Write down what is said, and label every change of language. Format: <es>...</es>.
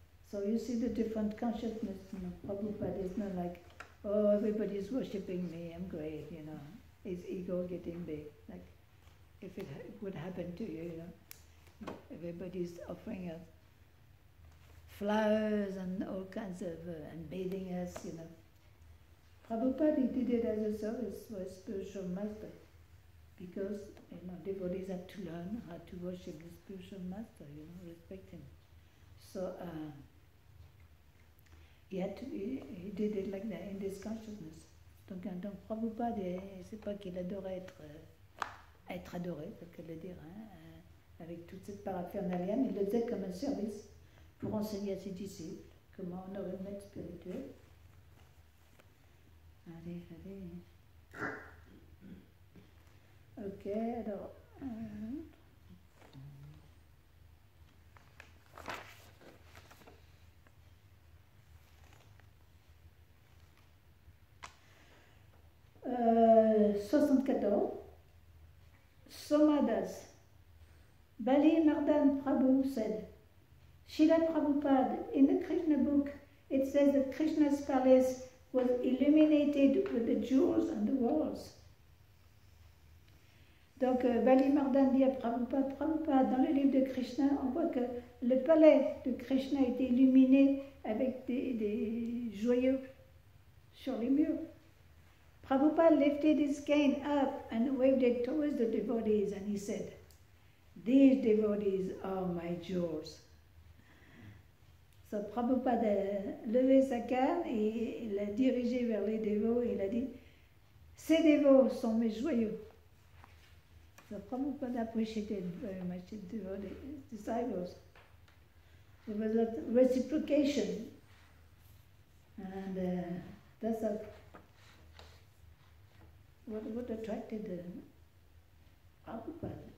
<en>So you see the different consciousness, Prabhupada is not like, oh, everybody's worshipping me, I'm great, his ego getting big, like if it would happen to you, everybody's offering us flowers and all kinds of, and bathing us, Prabhupada, he did it as a service for a spiritual master, because, devotees have to learn how to worship the spiritual master, respect him. So, he did it like that, in this consciousness.</en> <fr>Donc Prabhupada, c'est pas qu'il adorait être adoré, c'est ce qu'elle veut dire, avec toute cette paraphernalia, mais il le faisait comme un service pour enseigner à ses disciples comment honorer le maître spirituel. Allez. Ok, alors... 74. Somadas.</fr> <en>Bali Mardan Prabhu said, Srila Prabhupada, in the Krishna book, it says that Krishna's palace was illuminated with the jewels on the walls.</en> <fr>Donc, Bali Mardan dit à Prabhupada, dans le livre de Krishna, on voit que le palais de Krishna a été illuminé avec des joyaux sur les murs.</fr> <en>Prabhupada lifted his cane up and waved it towards the devotees, and he said, "These devotees are my jewels."</en> <fr>So Prabhupada a levé sa canne et il l'a dirigé vers les dévots et il a dit, ces dévots sont mes joyaux.</fr> <en>So Prabhupada appreciated very much his disciples. There was a reciprocation, and that's what attracted Prabhupada.</en>